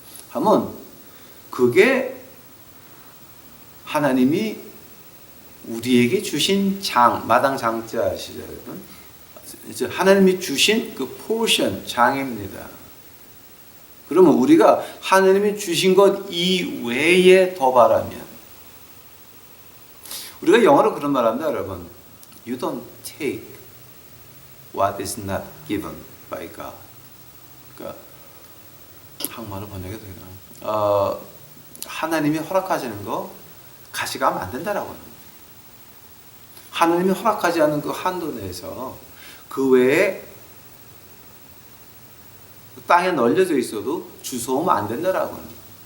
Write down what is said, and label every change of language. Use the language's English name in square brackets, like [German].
[Korean] 하면 그게 하나님이 우리에게 주신 마당 장자 아시죠 여러분? 이제 하나님이 주신 그 포션, 장입니다. 그러면 우리가 하나님이 주신 것 이외에 더 바라면, 우리가 영어로 그런 말 합니다 여러분. [English] You don't take what is not given by God. [Korean] 그러니까 한국말로 번역해도 되나? 하나님이 허락하시는 거 가져가면 안 된다라고 합니다. 하나님이 허락하지 않은 그 한도 내에서 그 외에 땅에 널려져 있어도 주워오면 안 된다라고 합니다.